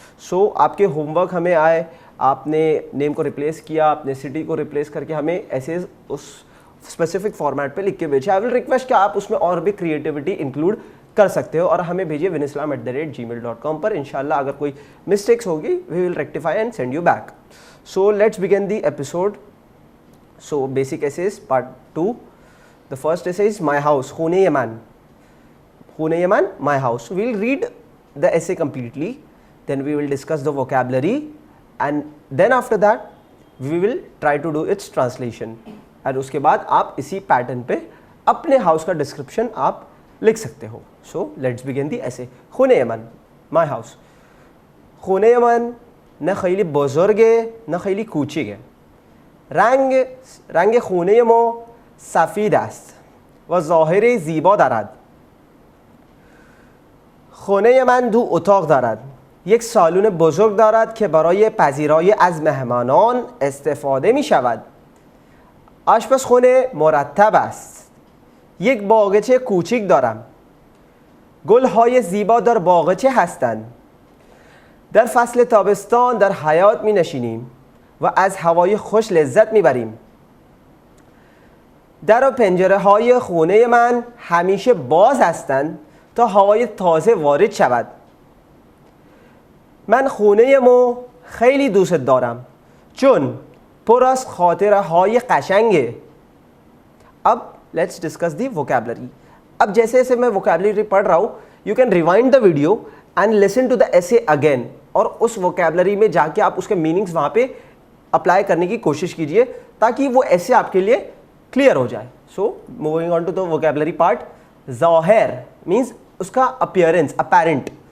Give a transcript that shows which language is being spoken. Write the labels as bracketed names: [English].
[Hindi] सो आपके होमवर्क हमें आए, आपने नेम को रिप्लेस किया, आपने सिटी को रिप्लेस करके हमें एसेज उस स्पेसिफिक फॉर्मेट पे लिख के भेजिए। [English] I will request [Hindi] कि आप उसमें और भी क्रिएटिविटी इंक्लूड कर सकते हो और हमें भेजिए vinislam@gmail.com पर। इंशाल्लाह अगर कोई मिस्टेक्स होगी [English] We will rectify and send you back. So let's begin the episode. So basic essays part 2। The first essay is My House, [Persian] Khune Yaman. [English] Khune Yaman, My House. We will read the essay completely, then we will discuss the vocabulary, and then after that we will try to do its translation. [Hindi] और उसके बाद आप इसी pattern पे अपने house का description आप लिख सकते हो। [English] So let's begin the essay. [Persian] Khune Yaman, [English] My House. [Persian] Khune Yaman न खैली बुजुर्गे न खैली कूचिगे, رنگ خونه ما سفید است و ظاهر زیبا دارد. خانه من دو اتاق دارد. یک سالن بزرگ دارد که برای پذیرایی از مهمانان استفاده می شود. آشپزخانه مرتب است. یک باغچه کوچک دارم. گل‌های زیبا در باغچه هستند. در فصل تابستان در حیاط می نشینیم و از هوای خوش لذت می بریم. در و پنجره های خانه من همیشه باز هستند تا هوای تازه وارد شود. من خانه مو خیلی دوست دارم چون پر از خاطره های قشنگه. [English] अब let's discuss the vocabulary. [Hindi] अब जैसे जैसे मैं vocabulary पढ़ रहा हूँ, [English] you can rewind the video and listen to the essay again, [Hindi] और उस vocabulary में जाके आप उसके meanings वहाँ पे अप्लाई करने की कोशिश कीजिए ताकि वो ऐसे आपके लिए क्लियर हो जाए। [English] So moving on to the vocabulary part. ज़ाहिर means उसका appearance, apparent.